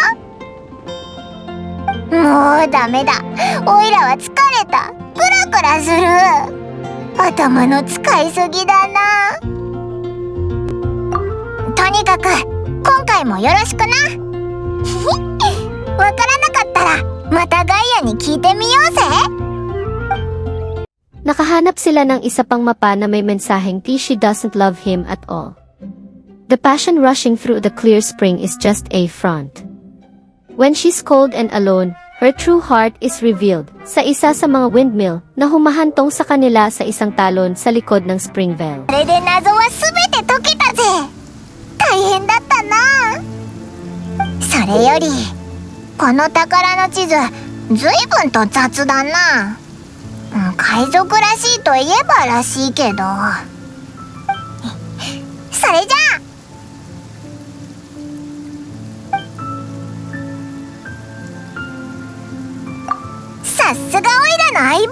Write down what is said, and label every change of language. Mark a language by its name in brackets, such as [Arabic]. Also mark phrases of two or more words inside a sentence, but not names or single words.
[Japanese] もうダメだ。おいらは疲れた。クラクラする。頭の使いすぎだな。とにかく今回もよろしくな。わからなかったらまたガイアに聞いてみようぜ。 [Filipino] Nakahanap sila ng isa pang mapa na may mensaheng [English] she doesn't love him at all. The passion rushing through the clear spring is just a front. When she's cold and alone, her true heart is revealed [Filipino] sa isa sa mga windmill na humahantong sa kanila sa isang talon sa likod ng Springvale. [Japanese] これで謎はすべて解けたぜ。大変だったな。それよりこの宝の地図ずいぶんと雑だな。海賊らしいといえばらしいけど。それじゃあ。 さすがオイラの相棒。